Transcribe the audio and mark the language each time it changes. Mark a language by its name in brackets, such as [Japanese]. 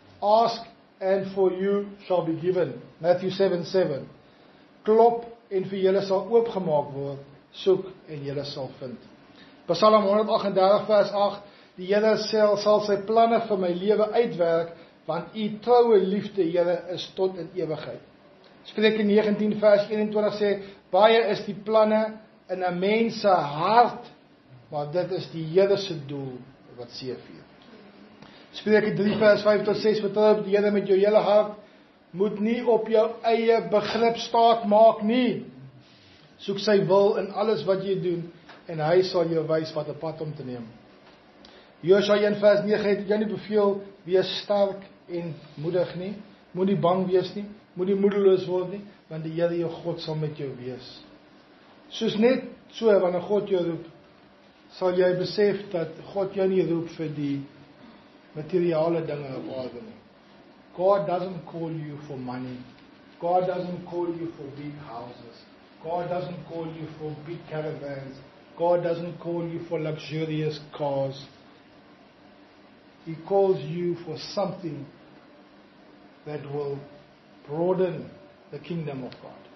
[English] Ask and for you shall be given. Matthew 7:7. [Afrikaans] Klop en vir julle sal oopgemaak word. Soek en julle sal vind. Psalm 138 vers 8. Die Here sal sy planne vir my lewe uitwerk, want u troue liefde, Here, is tot in ewigheid. Spreuke 19 vers 21 sê, baie is die planne in 'n mens se hart, maar dit is die Here se doel wat seëvier. Spreuke 3 vers 5 tot 6, vertrou op die Here met jou hele hart, moet nie op jou eie begrip staat maak nie. Soek sy wil in alles wat jy doen, en hy sal jou wys wat 'n pad om te neem. Josua 1 vers 9 het jy nie beveel, wees sterk en moedig nie, moet nie bang wees nie, moet nie moedeloos word nie, want die Here jou God sal met jou wees. Soos net so, wanneer God jou roep, sal jy besef dat God jou nie roep vir die materiale dinge op aarde nie. [English] God doesn't call you for money. God doesn't call you for big houses. God doesn't call you for big caravans. God doesn't call you for luxurious cars. He calls you for something that will broaden the kingdom of God.